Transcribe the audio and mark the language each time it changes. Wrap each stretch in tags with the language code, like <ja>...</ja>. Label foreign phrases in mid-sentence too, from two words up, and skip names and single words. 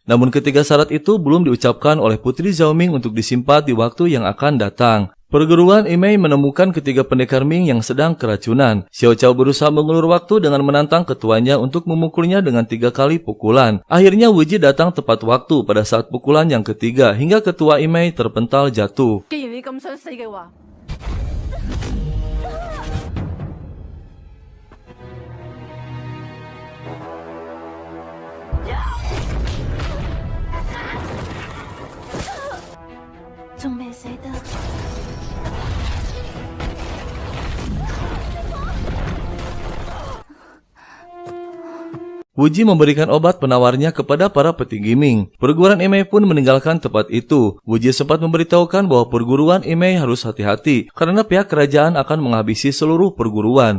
<id>Namun ketiga syarat itu belum diucapkan oleh Putri Zhao Ming untuk disimpan di waktu yang akan datang. Perguruan Imei menemukan ketiga pendekar Ming yang sedang keracunan. Xiao Chao berusaha mengulur waktu dengan menantang ketuanya untuk memukulnya dengan 3 kali pukulan. Akhirnya Wuji datang tepat waktu pada saat pukulan yang ketiga hingga ketua Imei terpental jatuh.</id> <yue>既然你咁想死嘅話， 仲未死得。</yue> <id>Wuji memberikan obat penawarnya kepada para petinggi Ming. Perguruan Imei pun meninggalkan tempat itu. Wuji sempat memberitahukan bahwa perguruan Imei harus hati-hati karena pihak kerajaan akan menghabisi seluruh perguruan.</id>